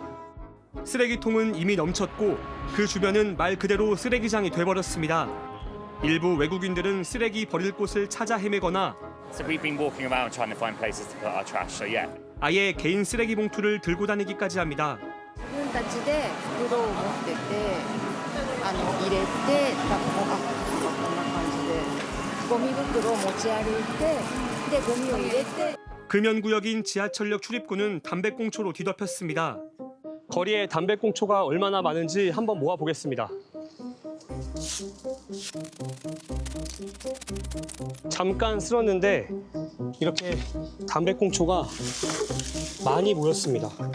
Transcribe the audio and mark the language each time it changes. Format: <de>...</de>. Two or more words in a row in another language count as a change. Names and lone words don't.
<ko>쓰레기통은 이미 넘쳤고 그 주변은 말 그대로 쓰레기장이 돼버렸습니다. 일부 외국인들은 쓰레기 버릴 곳을 찾아 헤매거나 아예 개인 쓰레기 봉투를 들고 다니기까지 합니다.</ko> <ja>自分たちで袋を持ってて入れてこんな感じでゴミ袋を持ち歩いてでゴミを入れて</ja> <ko>금연구역인 지하철역 출입구는 담배꽁초로 뒤덮였습니다. 거리에 담배꽁초가 얼마나 많은지 한번 모아보겠습니다. 잠깐 쓸었는데 이렇게 담배꽁초가 많이 모였습니다.</ko>